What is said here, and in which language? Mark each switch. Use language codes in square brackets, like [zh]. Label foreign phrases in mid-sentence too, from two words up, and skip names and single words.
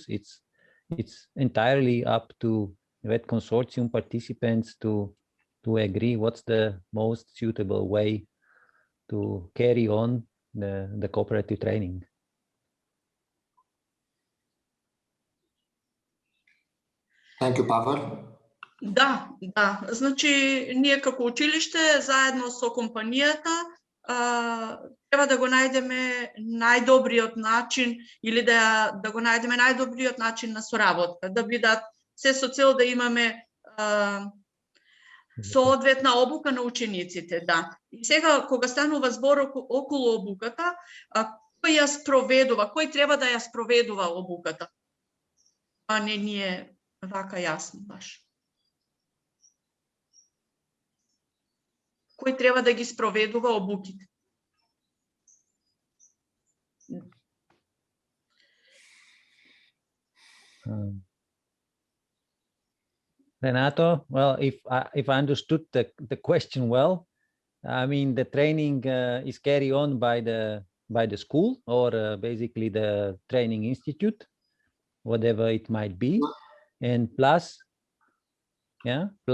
[en] It's entirely up to that consortium participants to agree what's the most suitable way to carry on the cooperative training. Thank you, Pavel. [mk] Да, значи ние како училиште заедно со компанијата треба да го најдеме најдобриот начин или да го најдеме најдобриот начин на соработка, да бидат се со цел да имаме соодветна обука на учениците, да. И сега кога станува збор околу обуката, кој ја спроведува, кој треба да ја спроведува обуката? Не ни е вака јасно баш. Кој треба да ги спроведува обуките? [en] Renato, well, if I understood the question well, I mean the training is carried on by the school or basically the training institute, whatever it might be, and plus in